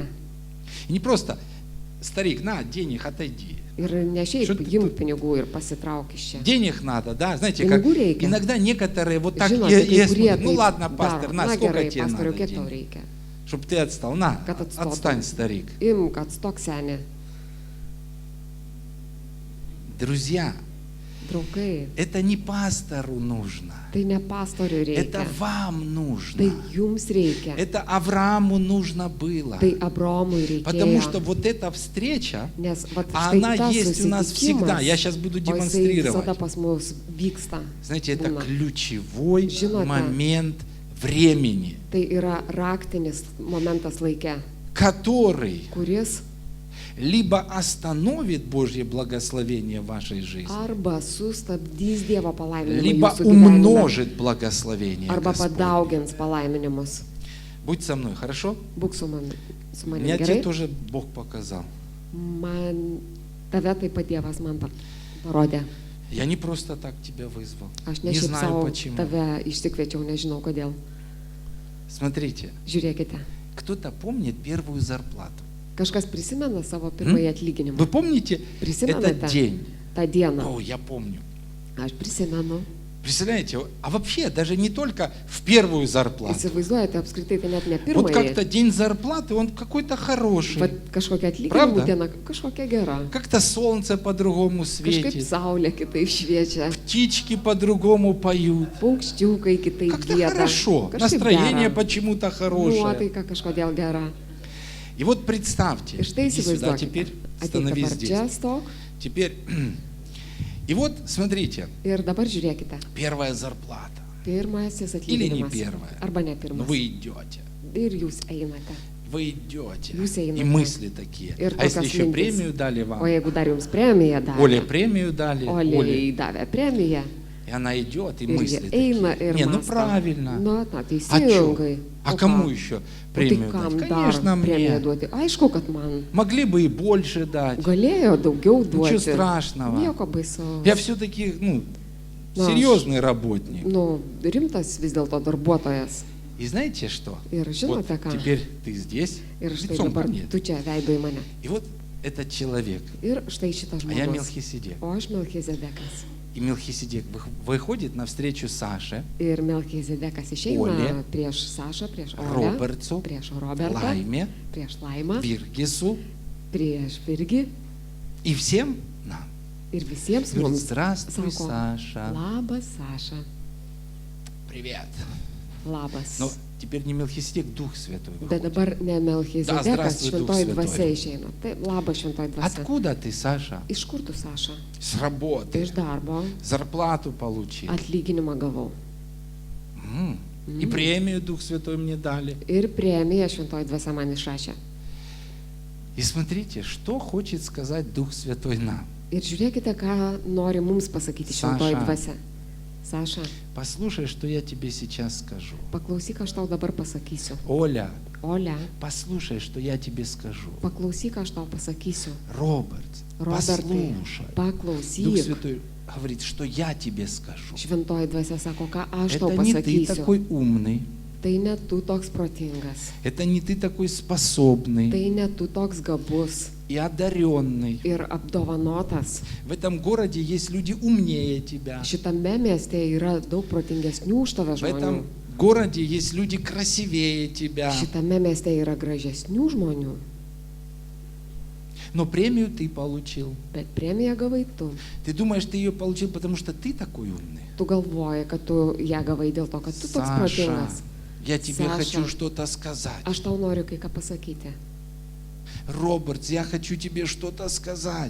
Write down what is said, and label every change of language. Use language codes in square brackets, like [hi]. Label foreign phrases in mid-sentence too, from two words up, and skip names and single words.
[ru] И не просто, старик, на, денег, отойди. [lt] Ir ne šiaip [ru] Что ты [lt] imk pinigų ir pasitrauk iš čia. [ru] Денег надо, да, знаете, как [lt] Pinigų reikia. [ru] иногда некоторые вот так [lt] Žinote, kai kurie [ru] смотрят, ну [lt] taip [ru] ладно, пастор, [lt] daro. [ru] на, [lt] Na [ru] сколько [lt] gerai, [ru] тебе [lt] pastoriau, [ru] надо [lt] kiek tau [ru] денег? [lt] reikia? [ru] Чтобы ты отстал, на, [lt] Kad atstotum. [ru] отстань, старик. [lt] Imk, atstok senė. [ru] Друзья, [lt] Draugai, [ru] это не пастору нужно, [lt] tai ne pastoriui [ru] это [lt] reikia. [ru] вам [lt] Tai [ru] нужно. [lt] jums reikia. [ru] Это Аврааму нужно было. [lt] Tai Abraomui [ru] Потому [lt] reikėjo. [ru] что вот эта встреча, [lt] Nes vat, [ru] а [lt] štai [ru] она [lt] tas [ru] есть у нас всегда. Я сейчас буду [lt] o jisai visada [ru] демонстрировать. [lt] pas mus vyksta. [ru] Знаете, это [lt] būna. [ru] ключевой [lt] Žinote. [ru] момент времени, [lt] Tai yra raktinis momentas laike, [ru] который [lt] kuris [ru] либо остановит Божье благословение в вашей жизни, [lt] arba sustabdys Dievo palaiminimą [ru] либо [lt] jūsų gyvenime, [ru] умножит благословение [lt] arba [ru] Господне. [lt] padaugins palaiminimus. [ru] Будь со мной, хорошо? [lt] Būk su manim [ru] Меня тебе [lt] gerai. [ru] тоже Бог показал. [lt] Man tave taip pat Dievas man parodė. [ru] Я не просто так тебя вызвал. [lt] Aš ne [ru] Не [lt] šiaip [ru] знаю [lt] savo [ru] почему. [lt] tave išsikviečiau, nežinau kodėl. [ru] Смотрите, [lt] Žiūrėkite, [ru] кто-то помнит первую зарплату. [lt] kažkas prisimena savo pirmąjį atlyginimą. [ru] Вы помните [lt] Prisimenate [ru] этот день? [lt] tą dieną? [ru] О, я помню. [lt] Aš prisimenu. [ru] Представляете, а вообще даже не только в первую зарплату. [lt] Įsivaizduojate, apskritai tai net ne [ru] Вот [lt] pirmąjį. [ru] как-то день зарплаты, он какой-то хороший. [lt] Vat kažkokia atlyginimų [ru] Pravda? [lt] diena, kažkokia gera. [ru] Как-то солнце по-другому [lt] Kažkaip [ru] светит, [lt] saulė kitaip šviečia, [ru] птички по-другому поют. [lt] paukščiukai kitaip [ru] Как-то [lt] gieda. [ru] хорошо, [lt] Kažkaip [ru] настроение [lt] gera. [ru] почему-то хорошее. [lt] Nuotaika kažkodėl gera. [ru] И вот представьте, [lt] Ir štai [ru] иди сюда теперь, [lt] įsivaizduokite. Ateik [ru] становись [lt] dabar čia, [ru] здесь. [lt] stok. [ru] Теперь, и вот смотрите, [lt] Ir dabar žiūrėkite. [ru] первая зарплата. [lt] Pirmasis [ru] Или не [lt] atlyginimas. [ru] первая. [lt] Arba ne [ru] Но [lt] pirmas. [ru] вы идете. [lt] Ir jūs einate. [ru] Вы идете. [lt] Jūs einate. [ru] И мысли такие. [lt] Ir [ru] А если [lt] tokios [ru] еще [lt] mintys. [ru] премию дали [lt] O [ru] вам, [lt] jeigu dar jums premiją [ru] Оле [lt] davė, [ru] премию дали, [lt] Olei davė premiją, [ru] и она идет, и [lt] ir jie [ru] мысли [lt] eina [ru] такие. [lt] ir [ru] Не, ну [lt] mąsto. [ru] правильно. [lt] Na, [ru] А [lt] teisingai. [ru] чё? А [lt] O [ru] кому [lt] ką? [ru] еще [lt] O tai [ru] премию [lt] kam [ru] дать? [lt] dar [ru] Конечно, [lt] premiją [ru] мне. [lt] duoti? Aišku, kad man [ru] Могли бы и больше дать. [lt] galėjo daugiau [ru] Ничего [lt] duoti. [ru] страшного. [lt] Nieko baisaus. [ru] Я все-таки, Ну, серьезный работник. [lt] Nu, rimtas vis dėlto darbuotojas. [ru] И знаете что? [lt] Ir [ru] Вот [lt] žinote ką? [ru] теперь ты здесь, [lt] Ir štai [ru] лицом ко [lt] dabar [ru] мне. [lt] tu čia veido į mane. [ru] И вот этот человек, [lt] Ir štai šitas [ru] а я [lt] žmogus. [ru] Мелхиседек. [lt] O aš Melchizedekas. [ru] И Мелхиседек выходит навстречу Саше, [lt] Ir Melchizedekas išeina Olė, prieš Sašą, prieš Olę, [ru] Робертсу, [lt] prieš Robertą, [ru] Лайме, [lt] prieš Laimą, [ru] Виргису [lt] prieš Virgį [ru] и всем нам. [lt] ir visiems [ru] Говорит, [lt] mums [ru] здравствуй, [lt] sako, [ru] Саша. [lt] labas Saša, [ru] Привет. [lt] labas. [ru] Но теперь не Мелхиседек, Дух Святой [lt] Bet [ru] выходит. [lt] dabar ne Melchizedekas, [ru] здравствуй, Дух [lt] šventoji [ru] Святой. [lt] dvasia išeina. Tai labas šventoji dvasia. [ru] Откуда ты, Саша? [lt] Iš kur tu, Saša? [ru] С [lt] Tai [ru] работы. [lt] iš darbo [ru] Зарплату получил. [lt] atlyginimą gavau. [ru] И премию Дух Святой мне дали. [lt] Ir premiją šventoji dvasia man išrašė. [ru] И смотрите, что хочет сказать Дух Святой нам. [lt] Ir žiūrėkite, ką nori mums pasakyti Saša. šventoji dvasia. Saša, [ru] Послушай, что я тебе сейчас скажу. [lt] paklausyk, aš tau dabar pasakysiu. [ru] Оля, [lt] Olia, [ru] послушай, что я тебе скажу. [lt] paklausyk, aš tau pasakysiu. [ru] Роберт, [lt] Robertai, [ru] послушай. Дух [lt] paklausyk. [ru] Святой говорит, что я тебе скажу. [lt] Šventoji dvasia sako, ką aš tau [ru] Это не ты [lt] pasakysiu. [ru] такой умный, [lt] Tai ne tu toks protingas. [ru] это не ты такой способный [lt] Tai ne tu toks gabus [ru] и одаренный. [lt] ir apdovanotas. [ru] В этом городе есть люди умнее тебя. [lt] Šitame mieste yra daug protingesnių už tave [ru] В [lt] žmonių. [ru] этом городе есть люди красивее тебя. [lt] Šitame mieste yra gražesnių žmonių. [ru] Но премию ты получил. [lt] Bet premiją gavai tu. [ru] Ты думаешь, ты ее получил, потому что ты такой умный? [lt] Tu galvoji, kad tu ją gavai dėl to, kad tu toks [ru] Саша, [lt] protingas. [ru] я тебе Саша. хочу что-то сказать. [lt] Aš tau noriu kai ką pasakyti. [ru] Роберт, я хочу тебе что-то сказать.